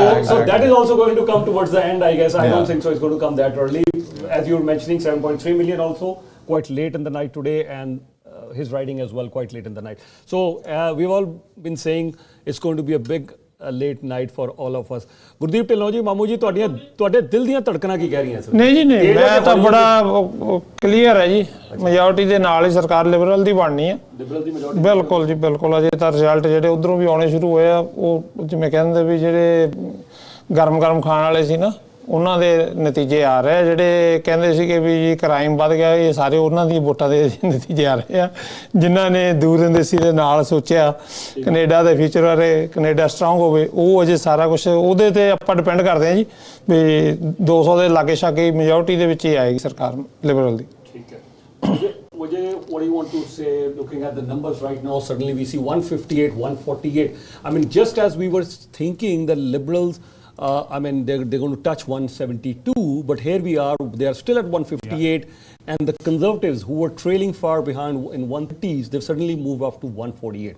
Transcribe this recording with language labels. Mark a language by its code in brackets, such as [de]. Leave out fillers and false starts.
[en] So that is also going to come towards the end, I guess. I don't think so it's going to come that early. As you were mentioning, 7.3 million also, quite late in the night today, and his riding as well, quite late in the night. So we've all been saying it's going to be a big late night for all of us. [pa] Gurdeep Dhillon ji, ਮਾਮੂ ਜੀ, ਤੁਹਾਡੇ ਦਿਲ ਦੀਆਂ ਧੜਕਣਾਂ ਕੀ ਕਹਿ ਰਹੀਆਂ sir? ਨਹੀਂ ਜੀ ਨਹੀਂ, ਮੈਂ ਤਾਂ ਬੜਾ ਕਲੀਅਰ ਹੈ ਜੀ, ਮੈਜੋਰਟੀ ਦੇ ਨਾਲ ਹੀ ਸਰਕਾਰ ਲਿਬਰਲ ਦੀ ਬਣਨੀ ਹੈ। ਲਿਬਰਲ ਦੀ ਮੈਜੋਰਟੀ ਬਿਲਕੁਲ ਜੀ, ਬਿਲਕੁਲ। ਅਜੇ ਤਾਂ ਰਿਜ਼ਲਟ ਜਿਹੜੇ ਉਧਰੋਂ ਵੀ ਆਉਣੇ ਸ਼ੁਰੂ ਹੋਏ ਆ, ਉਹ ਜਿਵੇਂ ਕਹਿੰਦੇ ਵੀ ਜਿਹੜੇ ਗਰਮ ਖਾਣ ਵਾਲੇ ਸੀ ਨਾ, ਉਹਨਾਂ ਦੇ ਨਤੀਜੇ ਆ ਰਹੇ ਆ। ਜਿਹੜੇ ਕਹਿੰਦੇ ਸੀਗੇ ਵੀ ਜੀ ਕ੍ਰਾਈਮ ਵੱਧ ਗਿਆ, ਇਹ ਸਾਰੇ ਉਹਨਾਂ ਦੀ ਵੋਟਾਂ ਦੇ ਨਤੀਜੇ ਆ ਰਹੇ ਆ, ਜਿਨ੍ਹਾਂ ਨੇ ਦੂਰਅੰਦੇਸ਼ੀ ਦੇ ਨਾਲ ਸੋਚਿਆ ਕੈਨੇਡਾ ਦੇ ਫਿਊਚਰ ਬਾਰੇ, ਕੈਨੇਡਾ ਸਟਰੋਂਗ ਹੋਵੇ। ਉਹ ਅਜੇ ਸਾਰਾ ਕੁਛ ਉਹਦੇ 'ਤੇ ਆਪਾਂ ਡਿਪੈਂਡ ਕਰਦੇ ਹਾਂ ਜੀ, ਵੀ 200 ਦੇ ਲਾਗੇ ਛਾਗੇ ਮੈਜੋਰਟੀ ਦੇ ਵਿੱਚ ਹੀ ਆਏਗੀ ਸਰਕਾਰ ਲਿਬਰਲ ਦੀ। ਠੀਕ ਹੈ। [en] Vijay, what do you want to say looking at the numbers right now? Suddenly we see 158, 148. I mean, just as we were thinking the Liberals, I mean, they're going to touch 172, but here we are, they are still at 158, and the Conservatives, who were trailing far behind in 130s, they've suddenly moved up to 148.